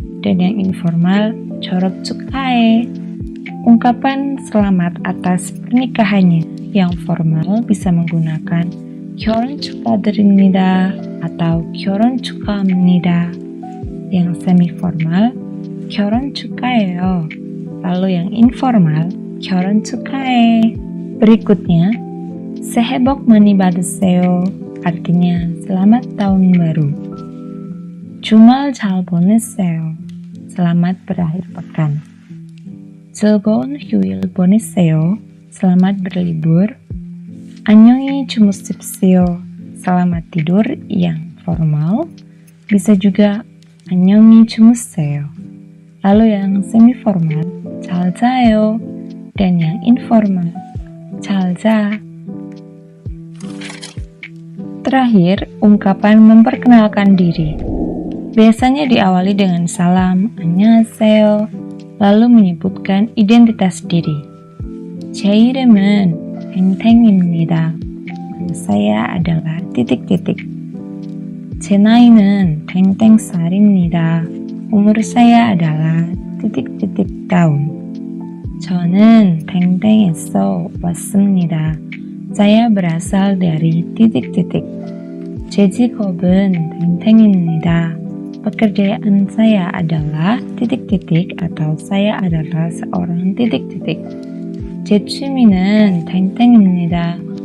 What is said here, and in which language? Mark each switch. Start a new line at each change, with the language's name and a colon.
Indonesian: Dan yang informal,
Korean: 졸업 축하해.
Indonesian: Ungkapan selamat atas pernikahannya yang formal bisa menggunakan
Korean: 결혼 축하드립니다
Indonesian: atau
Korean: 결혼 축하합니다.
Indonesian: Yang semi formal,
Korean: 결혼 축하해요.
Indonesian: Lalu yang informal,
Korean: 결혼 축하해.
Indonesian: Berikutnya,
Korean: 새해 복 많이 받으세요
Indonesian: artinya selamat tahun baru.
Korean: 주말 잘 보내세요.
Indonesian: Selamat berakhir pekan.
Korean: 즐거운 휴일 보내세요.
Indonesian: Selamat berlibur.
Korean: 안녕히 주무십시오.
Indonesian: Selamat tidur yang formal. Bisa juga
Korean: 안녕히 주무세요.
Indonesian: Lalu yang semi formal,
Korean: 잘 자요.
Indonesian: Dan yang informal,
Korean: 잘 자.
Indonesian: Terakhir, ungkapan memperkenalkan diri. Biasanya diawali dengan salam,
Korean: 안녕하세요,
Indonesian: lalu menyebutkan identitas diri.
Korean: 제 이름은 탱탱입니다.
Indonesian: Nama saya adalah titik-titik.
Korean: 제 나이는 탱탱살입니다.
Indonesian: Umur saya adalah titik-titik tahun.
Korean: 저는 탱탱에서 왔습니다.
Indonesian: Saya berasal dari titik-titik.
Korean: 제 직업은 탱탱입니다.
Indonesian: Pekerjaan saya adalah titik-titik atau saya adalah seorang titik-titik.
Korean: 제 취미는 탱탱입니다.